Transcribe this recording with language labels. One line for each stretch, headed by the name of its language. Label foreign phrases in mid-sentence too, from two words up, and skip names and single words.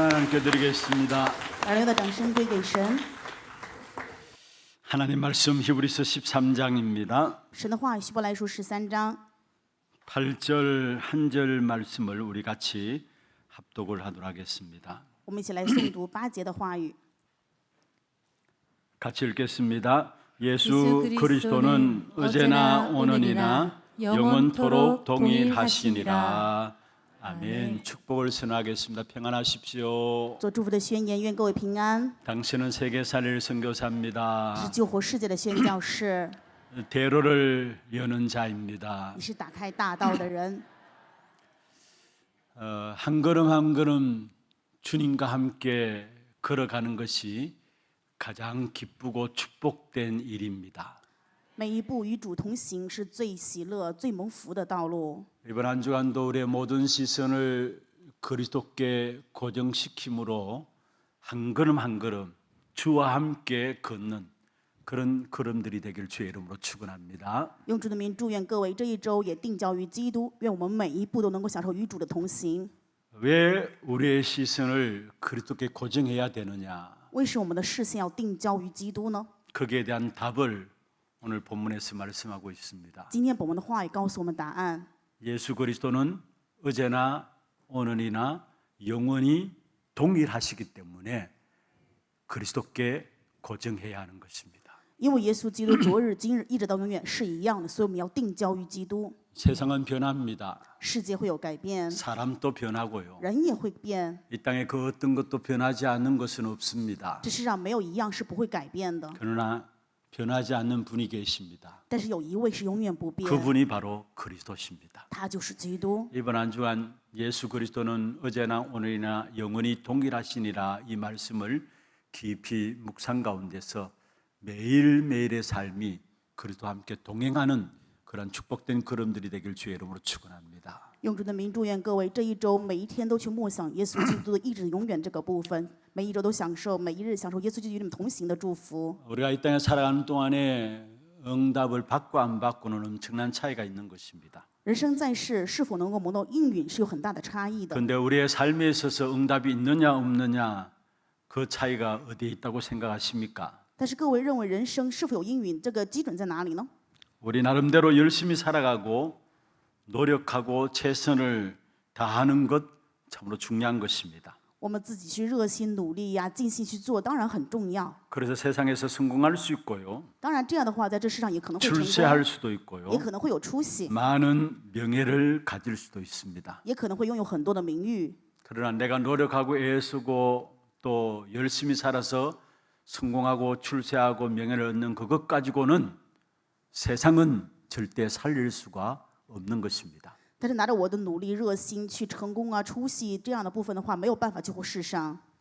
Korean: 하나님께 드리겠습니다.
Chinese: 把荣耀的掌声归给神。
Korean: 하나님 말씀 히브리서 13장입니다.
Chinese: 神的话语，希伯来书13章
Korean: 8절 한 절 말씀을 우리 같이 합독을 하도록 하겠습니다.
Chinese: 我们一起来诵读8节的话语。
Korean: 같이 읽겠습니다. 예수 그리스도는 어제나 오늘이나 영원토록 동일하시니라. 아멘. 축복을 선언하겠습니다. 평안하십시오.
Chinese: 做祝福的宣言，愿各位平安。
Korean: 당신은 세계 살릴
Chinese: 这是
Korean: 선교사입니다.
Chinese: 救活世界的宣教士，
Korean: 대로를 여는 자입니다.
Chinese: 你是打开大道的人。
Korean: 한 걸음 한 걸음 주님과 함께 걸어가는 것이 가장 기쁘고 축복된 일입니다.
Chinese: 每一步与主同行是最喜乐、最蒙福的道路。
Korean: 이번 한 주간도 우리의 모든 시선을 그리스도께 고정시킴으로 한 걸음 한 걸음 주와 함께 걷는 그런 걸음들이 되길 주의 이름으로 축원합니다.
Chinese: 用主的名祝愿各位这一周也定焦于基督，愿我们每一步都能够享受与主的同行。
Korean: 왜 우리의 시선을 그리스도께 고정해야 되느냐?
Chinese: 为什么我们的视线要定焦于基督呢？
Korean: 거기에 대한 답을 오늘 본문에서 말씀하고 있습니다.
Chinese: 今天本文的话语告诉我们答案。
Korean: 예수 그리스도는 어제나 오늘이나 영원히 동일하시기 때문에 그리스도께 고정해야 하는 것입니다.
Chinese: 因为耶稣基督昨日、今日一直到永远是一样的，所以我们要定焦于基督。
Korean: 세상은 변합니다.
Chinese: 世界会有改变，
Korean: 사람도 변하고요.
Chinese: 人也会变，
Korean: 이 땅에 그 어떤 것도 변하지 않는 것은 없습니다.
Chinese: 这世上没有一样是不会改变的。
Korean: 그러나 변하지 않는 분이 계십니다.
Chinese: 但是有一位是永远不变，
Korean: 그분이 바로 그리스도십니다.
Chinese: 他就是基督。
Korean: 이번 한 주간 예수 그리스도는 어제나 오늘이나 영원히 동일하시니라 이 말씀을 깊이 묵상 가운데서 매일매일의 삶이 그리스도와 함께 동행하는 그런 축복된 걸음들이 되길 주의 이름으로 축원합니다.
Chinese: 用主的名祝愿各位这一周每一天都去默想耶稣基督的意志永远这个部分，每一周都享受，每一日享受耶稣基督与你们同行的祝福。
Korean: 우리가 이 땅에 살아가는 동안에 응답을 받고 안 받고는 엄청난 차이가 있는 것입니다.
Chinese: 人生在世，是否能够蒙到应允是有很大的差异的。
Korean: 그런데 우리의 삶에 있어서 응답이 있느냐 없느냐 그 차이가 어디에 있다고 생각하십니까?
Chinese: 但是各位认为人生是否有应允，这个基准在哪里呢？
Korean: 우리 나름대로 열심히 살아가고 노력하고 최선을 다하는 것 참으로 중요한 것입니다.
Chinese: 我们自己去热心努力呀，尽心去做，当然很重要。
Korean: 그래서 세상에서 성공할 수 있고요.
Chinese: 当然这样的话，在这世上也可能会成
Korean: 출세할
Chinese: 功，
Korean: 수도 있고요.
Chinese: 也可能会有出息，
Korean: 많은 명예를 가질 수도 있습니다.
Chinese: 也可能会拥有很多的名誉。
Korean: 그러나 내가 노력하고 애쓰고 또 열심히 살아서 성공하고 출세하고 명예를 얻는 그것 가지고는 세상은 절대 살릴 수가 없는 것입니다.
Chinese: 但是拿着我的努力、热心去成功啊、出息这样的部分的话，没有办法救活世上。